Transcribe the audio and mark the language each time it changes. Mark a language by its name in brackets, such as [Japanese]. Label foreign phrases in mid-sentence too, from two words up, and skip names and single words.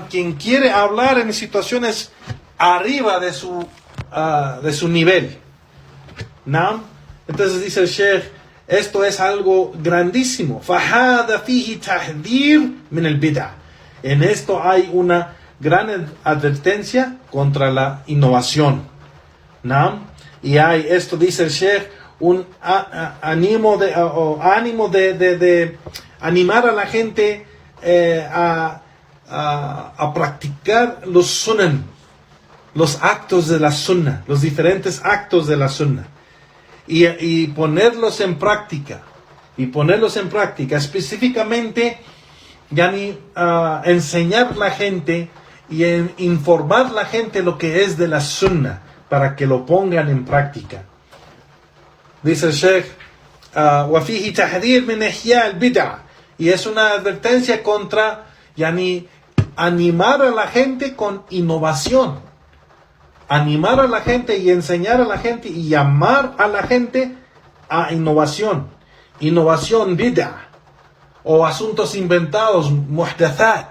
[Spanish] Quien quiere hablar en situaciones arriba de su nivel, ¿no? Entonces dice el Sheikh, esto es algo grandísimo. [Arabic] فَهَذَا فِيهِ تَحْذِيرٌ مِنَ الْبِدْعَةِ. [Spanish] En esto hay una gran advertencia contra la innovación, ¿no? Y hay, esto dice el Sheikh, un ánimo de animar a la gente a practicar los sunan, los actos de la sunna, los diferentes actos de la sunna. Y ponerlos en práctica. Específicamente, enseñar a la gente y informar a la gente lo que es de la sunna, para que lo pongan en práctica. Dice el Sheikh, [Arabic] وَفِيهِ تَحْذِيرٌ مِنْ إِحْيَاءِ الْبِدْعَةِ. [Spanish] Y es una advertencia contra animar a la gente con innovación. Animar a la gente y enseñar a la gente y llamar a la gente a innovación. Innovación bid'a. O asuntos inventados, muhdathat.